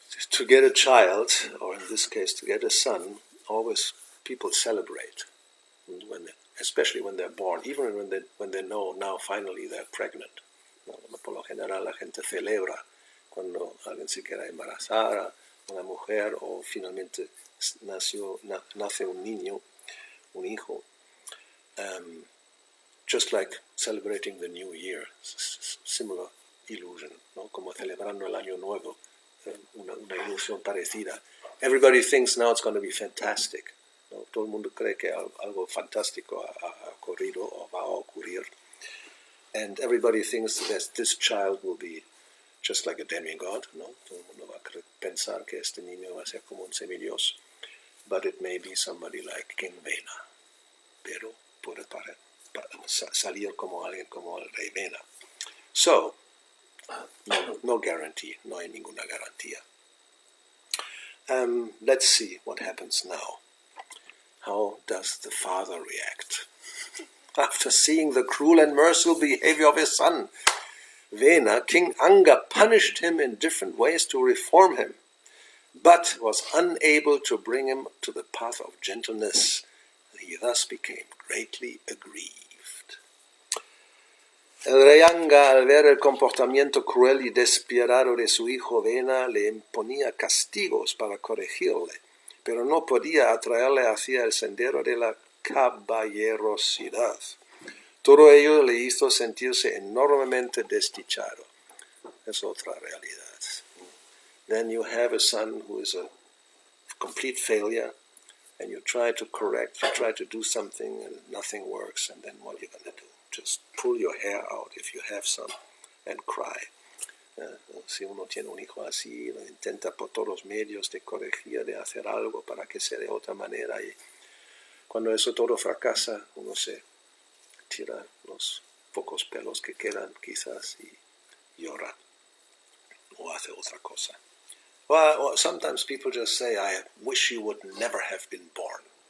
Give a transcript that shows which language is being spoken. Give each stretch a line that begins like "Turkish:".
English: To get a child, or in this case to get a son, always people celebrate, especially when they're born, even when they know now finally they're pregnant.
Spanish: Por lo general la gente celebra cuando alguien se queda embarazada, una mujer, o finalmente nace un niño, un hijo.
English: Just like celebrating the new year, similar illusion, ¿no?
Spanish: Como celebrando el año nuevo, una ilusión parecida.
English: Everybody thinks now it's going to be fantastic, ¿no?
Spanish: Todo el mundo cree que algo fantástico ha ocurrido o va a ocurrir.
English: And everybody thinks that this child will be just like a demigod, ¿no?
Spanish: Todo el mundo va a pensar que este niño va a ser como un semidios.
English: But it may be somebody like King Vena,
Spanish: pero puede salir como alguien como el rey Vena.
English: So, no guarantee,
Spanish: no hay ninguna garantía.
English: Let's see what happens now. How does the father react? After seeing the cruel and merciful behavior of his son, Vena, King Anga punished him in different ways to reform him, but was unable to bring him to the path of gentleness. He thus became greatly aggrieved.
Spanish: El rey Anga, al ver el comportamiento cruel y despiadado de su hijo Vena, le imponía castigos para corregirle, pero no podía atraerle hacia el sendero de la caballerosidad. Todo ello le hizo sentirse enormemente desdichado. Es otra realidad.
English: Then you have a son who is a complete failure, and you try to correct, you try to do something, and nothing works, and then what are you going to do? Just pull your hair out, if you have some, and cry.
Spanish: Si uno tiene un hijo así, lo intenta por todos los medios de corregir, de hacer algo para que sea de otra manera, y cuando eso todo fracasa, uno se tira los pocos pelos que quedan, quizás, y llora, o hace otra cosa.
English: Well, sometimes people just say, "I wish you would never have been born."